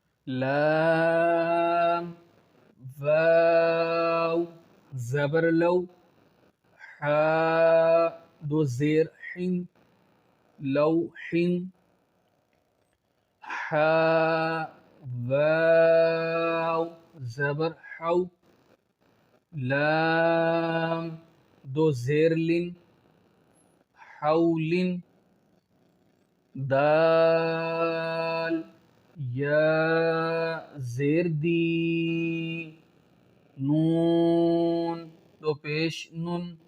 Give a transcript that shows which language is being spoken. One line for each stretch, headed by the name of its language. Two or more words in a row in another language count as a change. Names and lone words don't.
Urdu: لام واو زبر لو حا دو زیر حن لوح حا واو زبر حو لام دو زیر لن حول دال یا زیر دی نون دو پیش نن